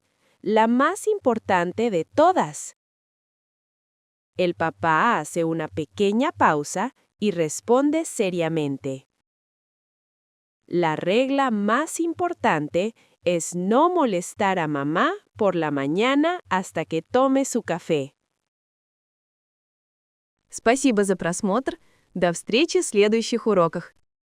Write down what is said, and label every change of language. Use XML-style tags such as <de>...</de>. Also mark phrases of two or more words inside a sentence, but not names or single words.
<es>La más importante de todas. El papá hace una pequeña pausa y responde seriamente: La regla más importante es no molestar a mamá por la mañana hasta que tome su café.</es> <ru>Спасибо за просмотр. До встречи в следующих уроках.</ru>